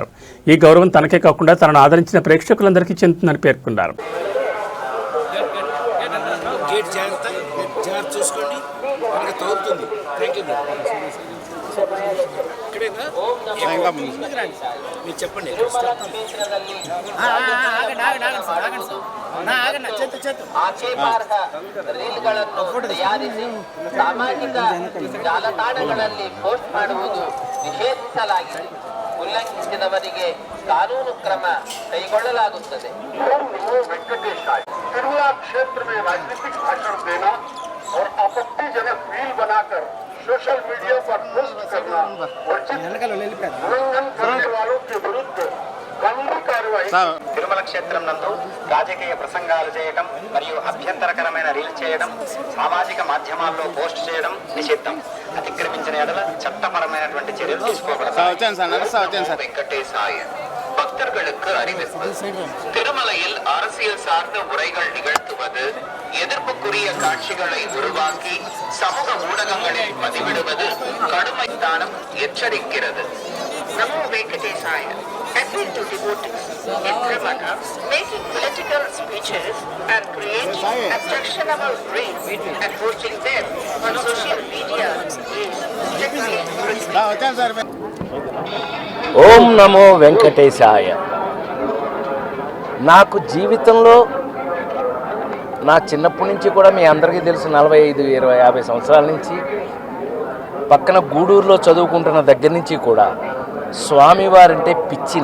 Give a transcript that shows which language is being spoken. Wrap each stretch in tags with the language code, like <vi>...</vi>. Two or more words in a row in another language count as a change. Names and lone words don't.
<te>ఈ గౌరవం తనకే కాకుండా తనను ఆదరించిన ప్రేక్షకులందరికీ చెందుతుందని పేర్కొన్నారు. చెప్పండి.</te> <kn>ಸಾಮಾಜಿಕ ಜಾಲತಾಣಗಳಲ್ಲಿ ಪೋಸ್ಟ್ ಮಾಡುವುದು ನಿಷೇಧಿಸಲಾಗಿದೆ. ಉಲ್ಲಂಘಿಸಿದವರಿಗೆ ಕಾನೂನು ಕ್ರಮ ಕೈಗೊಳ್ಳಲಾಗುತ್ತದೆ.</kn> <hi>तिरुमला क्षेत्र में राजनीतिक भाषण देना और आपत्तिजनक रील बनाकर</hi> <en>social media</en> <hi>पर पोस्ट करना उल्लंघन करने वालों के विरुद्ध कानूनी कार्रवाई.</hi> <te>తిరుమల క్షేత్రం నందు రాజకీయ ప్రసంగాలు చేయడం మరియు అభ్యంతరకరమైన రీల్ చేయడం, సామాజిక మాధ్యమాల్లో పోస్ట్ చేయడం నిషిద్ధం. అతిక్రమించిన ఎడల చట్టపరమైనటువంటి చర్యలు తీసుకోబడతాయి. వెంకటేశాయ.</te> <ta>பக்தர்களுக்கு அறிவிப்பு. திருமலையில் அரசியல் சார்ந்த உரைகள் நிகழ்த்துவது, எதிர்ப்புக்குரிய காட்சிகளை உருவாக்கி சமூக ஊடகங்களில் பதிவிடுவது கடுமை தானம் எச்சரிக்கிறது. நமோ வெங்கடேசாய.</ta> <en>Appeal to devotees in Tirumalai, making political speeches and creating objectionable reels and posting them on social media is strictly prohibited.</en> <te>ఓం నమో వెంకటేశాయ. నాకు జీవితంలో నా చిన్నప్పటి నుంచి కూడా మీ అందరికీ తెలుసు, 45, 20, 50 సంవత్సరాల నుంచి పక్కన గూడూరులో చదువుకుంటున్న దగ్గర నుంచి కూడా స్వామివారంటే పిచ్చి.</te>